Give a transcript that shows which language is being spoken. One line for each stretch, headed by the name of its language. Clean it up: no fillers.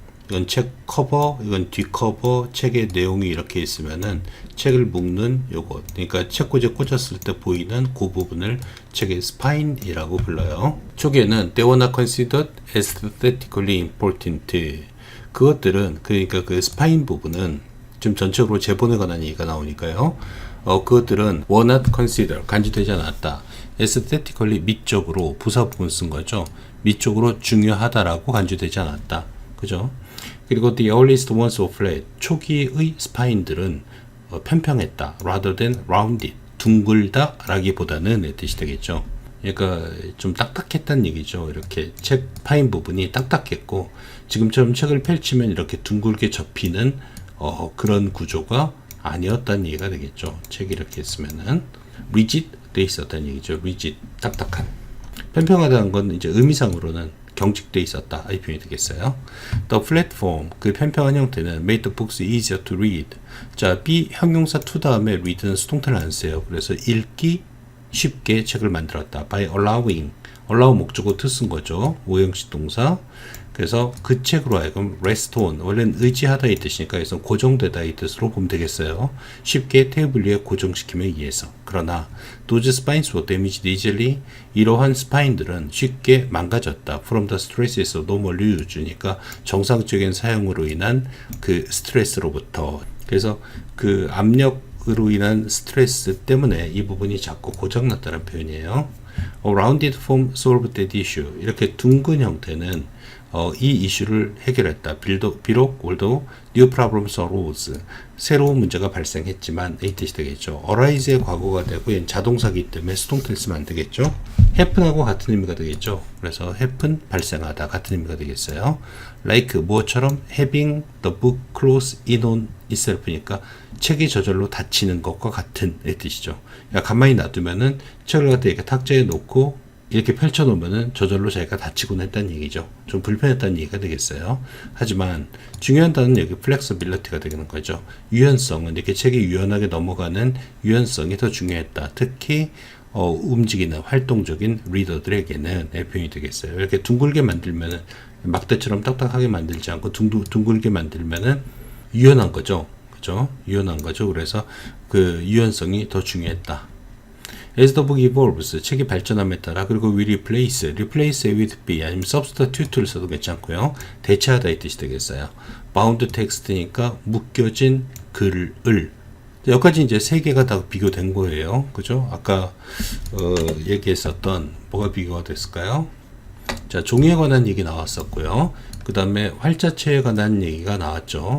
Korean: 이건 책 커버, 이건 뒷커버, 책의 내용이 이렇게 있으면은 책을 묶는 요것, 그러니까 책꽂이에 꽂았을 때 보이는 그 부분을 책의 스파인이라고 불러요. 초기에는
English: they were not considered aesthetically important.
Korean: 그것들은, 그러니까 그 스파인 부분은 지금 전체적으로 제본에 관한 얘기가 나오니까요. 그것들은
English: were not considered,
Korean: 간주되지 않았다. aesthetically, 미적으로, 부사 부분 쓴 거죠. 미적으로 중요하다라고 간주되지 않았다. 그죠? 그리고
English: the earliest ones were flat.
Korean: 초기의 스파인들은 평평했다.
English: rather than rounded.
Korean: 둥글다 라기보다는 뜻이 되겠죠. 그러니까 좀 딱딱했다는 얘기죠. 이렇게 책 파인 부분이 딱딱했고 지금처럼 책을 펼치면 이렇게 둥글게 접히는 그런 구조가 아니었다는 얘기가 되겠죠. 책이 이렇게 했으면은 rigid 돼 있었다는 얘기죠. rigid 딱딱한. 편평하다는 건 이제 의미상으로는 경직돼 있었다 이 표현이 되겠어요.
English: The platform
Korean: 그 편평한 형태는
English: made the books easier to read.
Korean: 자, B 형용사 to 다음에 read는 수동태를 안 써요. 그래서 읽기 쉽게 책을 만들었다. by allowing allow 목적어 to 쓴 거죠. 오형식 동사. 그래서 그 책으로 하여금 rest on 원래는 의지하다 이 뜻이니까 그래서 고정되다 이 뜻으로 보면 되겠어요. 쉽게 테이블 위에 고정시키기 위해서. 그러나
English: those spines were damaged easily
Korean: 이러한 스파인들은 쉽게 망가졌다. from the stress에서
English: normal use
Korean: 니까 정상적인 사용으로 인한 그 스트레스로부터. 그래서 그 압력으로 인한 스트레스 때문에 이 부분이 자꾸 고장났다는 표현이에요.
English: A rounded form solved that issue.
Korean: 이렇게 둥근 형태는 이 이슈를 해결했다. 비록 올도
English: new problems arose
Korean: 새로운 문제가 발생했지만 이 뜻이 되겠죠. arise의 과거가 되고 얘는 자동사기 때문에 수동태를 쓰면 안 되겠죠. happen하고 같은 의미가 되겠죠. 그래서 happen 발생하다 같은 의미가 되겠어요. like 무엇처럼
English: having the book close in on itself
Korean: 니까 책이 저절로 닫히는 것과 같은 이 뜻이죠. 그러니까 가만히 놔두면은 책을 갖다 이렇게 탁자에 놓고 이렇게 펼쳐놓으면은 저절로 자기가 다치곤 했다는 얘기죠. 좀 불편했다는 얘기가 되겠어요. 하지만 중요한 단어는 여기 flexibility가 되는 거죠. 유연성은 이렇게 책이 유연하게 넘어가는 유연성이 더 중요했다. 특히 움직이는 활동적인 리더들에게는 표현이 되겠어요. 이렇게 둥글게 만들면은 막대처럼 딱딱하게 만들지 않고 둥글게 만들면은 유연한 거죠. 그죠? 유연한 거죠. 그래서 그 유연성이 더 중요했다.
English: As the book evolves,
Korean: 책이 발전함에 따라 그리고 we replace with be 아니면 substitute를 써도 괜찮고요. 대체하다 이 뜻이 되겠어요.
English: bound text
Korean: 니까 묶여진 글을 여기까지 이제 세 개가 다 비교된 거예요. 그죠? 아까 얘기했었던 뭐가 비교가 됐을까요? 자, 종이에 관한 얘기 나왔었고요. 그 다음에 활자체에 관한 얘기가 나왔죠.